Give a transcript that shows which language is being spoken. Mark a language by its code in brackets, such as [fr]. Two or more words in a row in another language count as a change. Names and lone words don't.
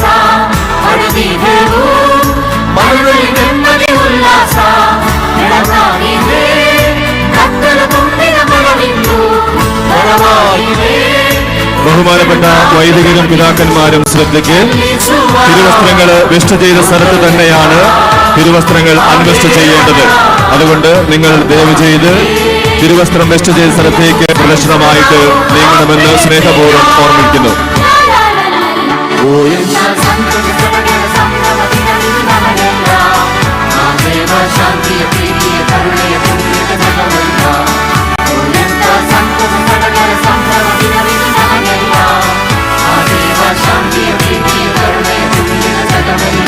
[kn] ಪಡೆದಿದ್ದೆವು ಮರಳಿ ನೆಮ್ಮದಿ ಉಲ್ಲಾಸ ಬೆಳಗಾಗಿದೆ ಕತ್ತಲು ತುಂಬಿದ ಮನವಿಂದು ಬರವಾಗಿದೆ. [ml] ബഹുമാനപ്പെട്ട വൈദികരും പിതാക്കന്മാരും ശ്രദ്ധയ്ക്ക് തിരുവസ്ത്രങ്ങൾ വെസ്റ്റ് ചെയ്ത സ്ഥലത്ത് തന്നെയാണ് തിരുവസ്ത്രങ്ങൾ അൺവെസ്റ്റ് ചെയ്യേണ്ടത്. അതുകൊണ്ട് നിങ്ങൾ ദയവ് ചെയ്ത് തിരുവസ്ത്രം വെസ്റ്റ് ചെയ്ത സ്ഥലത്തേക്ക് പ്രദക്ഷിണമായിട്ട് നീങ്ങണമെന്ന് സ്നേഹപൂർവ്വം ഓർമ്മിക്കുന്നു. [kn] ಶಾಂತಿಯ ಪ್ರೀತಿಯ ಕರುಣೆಯ ತುಂಬಿದ ಜಗವೆಲ್ಲ. ಎಂಥ ಸಂತಸ ಸಡಗರ ಸಂಭ್ರಮ ದಿನವಿದು ನಮಗೆಲ್ಲ ಆ ದೇವ ಶಾಂತಿಯ ಪ್ರೀತಿಯ ಕರುಣೆಯ ತುಂಬಿದ ಜಗವೆಲ್ಲ.